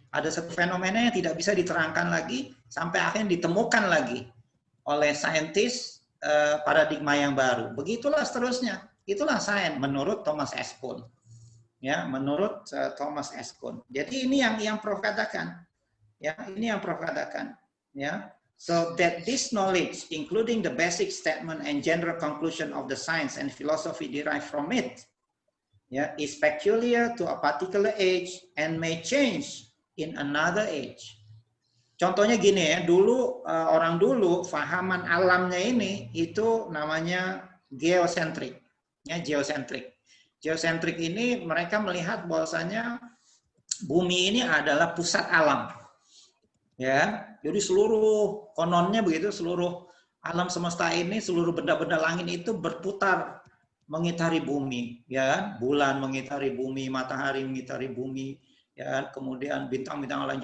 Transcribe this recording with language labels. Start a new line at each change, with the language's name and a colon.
Indonesian: Ada satu fenomena yang tidak bisa diterangkan lagi sampai akhirnya ditemukan lagi oleh saintis paradigma yang baru. Begitulah seterusnya. Itulah sains menurut Thomas S. Kuhn. Ya, menurut Thomas S. Kuhn. Jadi ini yang Prof katakan. Ya, ini yang Prof katakan. Ya.
English: So that this knowledge, including the basic statement and general conclusion of the science and philosophy derived from it, yeah, is peculiar to a particular age and may change in another age.
Indonesian: Contohnya gini ya, dulu orang dulu fahaman alamnya ini itu namanya geosentrik, ya geosentrik. Geosentrik ini mereka melihat bahwasanya bumi ini adalah pusat alam. Ya, jadi seluruh kononnya begitu, seluruh alam semesta ini, seluruh benda-benda langit itu berputar mengitari bumi, ya, bulan mengitari bumi, matahari mengitari bumi, ya, kemudian bintang-bintang lain.